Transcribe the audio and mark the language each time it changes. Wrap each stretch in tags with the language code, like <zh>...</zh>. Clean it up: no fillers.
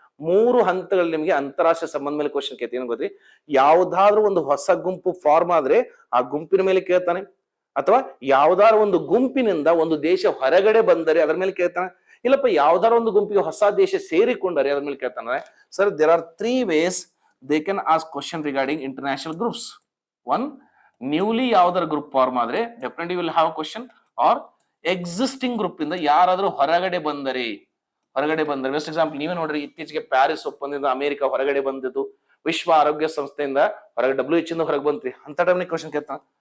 <kn>3 ಹಂತಗಳಲ್ಲಿ ನಿಮಗೆ ಅಂತಾರಾಷ್ಟ್ರೀಯ ಸಂಬಂಧ ಮೇಲೆ ಕ್ವಶನ್ ಕೇಳ್ತೀನಿ. ಏನು ಗೊತ್ತಿ, ಯಾವ್ದಾದ್ರು ಒಂದು ಹೊಸ ಗುಂಪು ಫಾರ್ಮ್ ಆದ್ರೆ ಆ ಗುಂಪಿನ ಮೇಲೆ ಕೇಳ್ತಾನೆ, ಅಥವಾ ಯಾವ್ದಾದ್ರು ಒಂದು ಗುಂಪಿನಿಂದ ಒಂದು ದೇಶ ಹೊರಗಡೆ ಬಂದರೆ ಅದರ ಮೇಲೆ ಕೇಳ್ತಾನೆ, ಇಲ್ಲಪ್ಪ ಯಾವ್ದಾದ್ರು ಒಂದು ಗುಂಪಿಗೆ ಹೊಸ ದೇಶ ಸೇರಿಕೊಂಡರೆ ಅದ್ರ ಮೇಲೆ ಕೇಳ್ತಾನೆ.</kn> <en>Sir, there are 3 ways they can ask question regarding international groups. One, newly</en> <kn>ಯಾವ್ದಾರ</kn> <en>group form</en> <kn>ಆದ್ರೆ</kn> <en>Definitely will have question. Or existing</en> <kn>group ಇಂದ ಯಾರಾದ್ರೂ ಹೊರಗಡೆ ಬಂದರೆ. ಬೆಸ್ಟ್ ಎಕ್ಸಾಂಪಲ್ ನೀವೇ ನೋಡ್ರಿ, ಇತ್ತೀಚೆಗೆ ಪ್ಯಾರಿಸ್ ಒಪ್ಪಂದದಿಂದ ಅಮೆರಿಕ ಹೊರಗಡೆ ಬಂದಿದ್ದು, ವಿಶ್ವ ಆರೋಗ್ಯ ಸಂಸ್ಥೆಯಿಂದ ಹೊರಗೆ WHO ಇಂದ ಹೊರಗೆ ಬಂತ್ರಿ, ಅಂತ ಟೈಮ್ನಾಗ ಕ್ವಶನ್ ಕೇಳ್ತಾನ.</kn>